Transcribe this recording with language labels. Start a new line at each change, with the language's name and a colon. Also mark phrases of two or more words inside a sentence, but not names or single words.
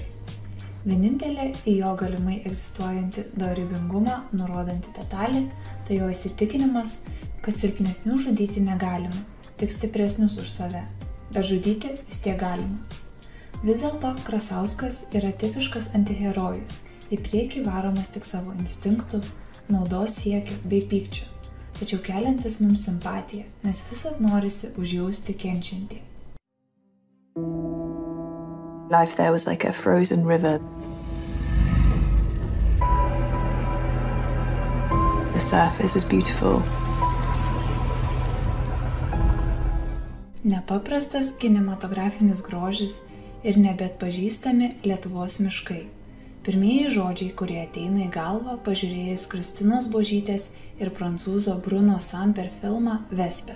Lithuanian: Vienintelė į jo galimai egzistuojantį dorybingumą nurodanti detalė, tai jo įsitikinimas, kad silpnesnių žudyti negalima, tik stipresnius už save, bet žudyti vis tiek galima. Vis dėlto Krasauskas yra tipiškas antiherojus, į priekį varomas tik savo instinktų, naudos siekio bei pykčio, tačiau keliantis mums simpatiją, nes visad norisi užjausti kenčiantį.
English: Life there was like a frozen river. The surface was beautiful.
Lithuanian: Nepaprastas kinematografinis grožis ir nebeatpažįstami Lietuvos miškai. Pirmieji žodžiai, kurie ateina į galvą pažiūrėjus Kristinos Buožytės ir prancūzo Bruno Samper filmą Vesper.